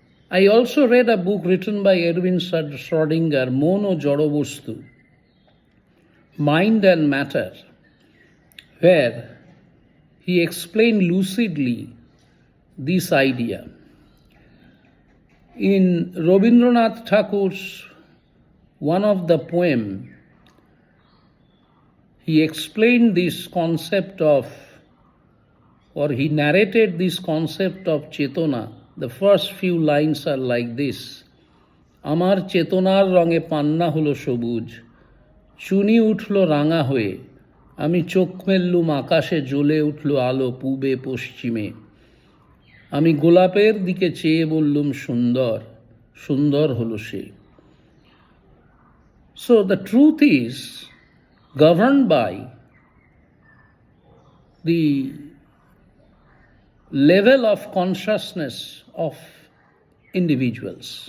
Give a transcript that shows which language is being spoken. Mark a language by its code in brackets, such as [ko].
[en] I also read a book written by Erwin Schrödinger, Mon o Jado Bostu, Mind and Matter, where he explained lucidly this idea. In Rabindranath Thakur's one of the poem, he explained this concept of, or he narrated this concept of Chetona. The first few lines are like this: [bn] Amar Chetonar range panna holo sobuj, চুনি উঠল রাঙা হয়ে, আমি চোখ মেললুম আকাশে জ্বলে উঠল আলো পূবে পশ্চিমে, আমি গোলাপের দিকে চেয়ে বললুম সুন্দর, সুন্দর হলো সে. [en] So the truth is governed by the level of consciousness of individuals.